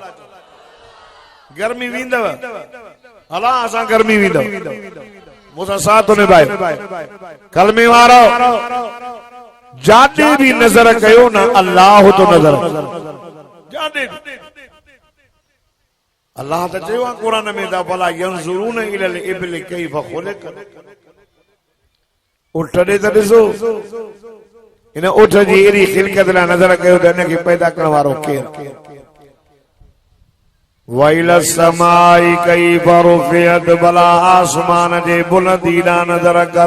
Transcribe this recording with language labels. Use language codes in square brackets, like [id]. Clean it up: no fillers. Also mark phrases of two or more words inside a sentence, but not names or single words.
[sd] गर्मी वेंदव, अल्लाह सां गर्मी वेंदव। मूंसां साथ निभायो। कलमे वारो जाॾे भी नज़र कयो न अल्लाह तो नज़र। जाॾे अल्लाह त चयो आहे क़ुरान में त भला [ar] ينظرون إلى الإبل كيف خلقت. [sd] उठ ॾे त ॾिसो, इन उठ जी एड़ी ख़िलक़त लाइ नज़र कयो त इन खे पैदा करण वारो केरु? [ar] وإلى السماء كيف رفعت, [sd] भला आसमान जे बुलंदी ॾांहुं नज़र कर।